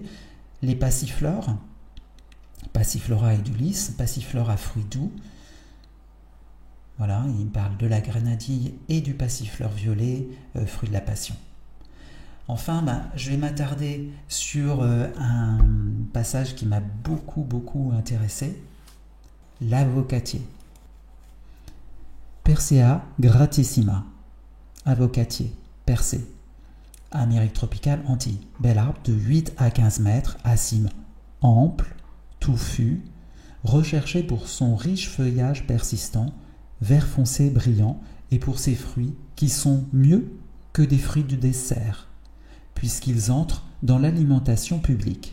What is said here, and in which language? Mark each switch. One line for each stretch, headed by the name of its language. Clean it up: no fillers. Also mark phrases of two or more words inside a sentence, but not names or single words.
French: Les passiflores, Passiflora edulis, Passiflora fruits doux. Voilà, il parle de la grenadille et du passiflore violet, fruit de la passion. Enfin, je vais m'attarder sur un passage qui m'a beaucoup intéressé, l'avocatier. Persea gratissima, avocatier, Persée, Amérique tropicale, Antilles. Bel arbre de 8 à 15 mètres, à cime ample, touffu, recherché pour son riche feuillage persistant, vert foncé brillant, et pour ses fruits qui sont mieux que des fruits du dessert, puisqu'ils entrent dans l'alimentation publique.